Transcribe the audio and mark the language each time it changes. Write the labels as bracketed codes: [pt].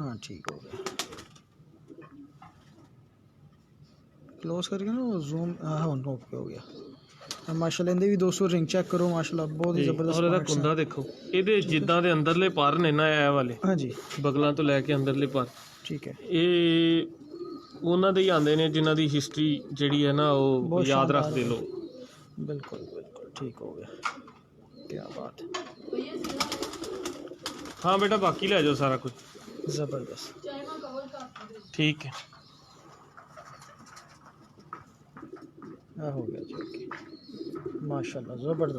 [hi] हाँ ठीक हो गया, क्लोज करके ना जूम। हाँ ओके हो गया। माशाल्लाह इनदे भी दोस्तों रिंग चेक करो, माशाल्लाह बहुत ही जबरदस्त। [pa] और ਇਹਦਾ ਕੁੰਦਾ ਦੇਖੋ, ਇਹਦੇ ਜਿੱਦਾਂ ਦੇ ਅੰਦਰਲੇ ਪਰ ਨੇ ਨਾ ਇਹ ਵਾਲੇ। ਹਾਂਜੀ, ਬਗਲਾਂ ਤੋਂ ਲੈ ਕੇ ਅੰਦਰਲੇ ਪਰ। ਠੀਕ ਹੈ। ਇਹ ਉਹਨਾਂ ਦੇ ਹੀ ਆਉਂਦੇ ਨੇ ਜਿਨ੍ਹਾਂ ਦੀ ਹਿਸਟਰੀ ਜਿਹੜੀ ਹੈ ਨਾ ਉਹ ਯਾਦ ਰੱਖਦੇ ਲੋਕ। [hi] बिल्कुल ठीक हो गया, क्या बात है। हाँ बेटा बाकी ले जाओ सारा कुछ। ज़बरदस्त, ठीक है। हो गया जी, ओके माशाल्लाह।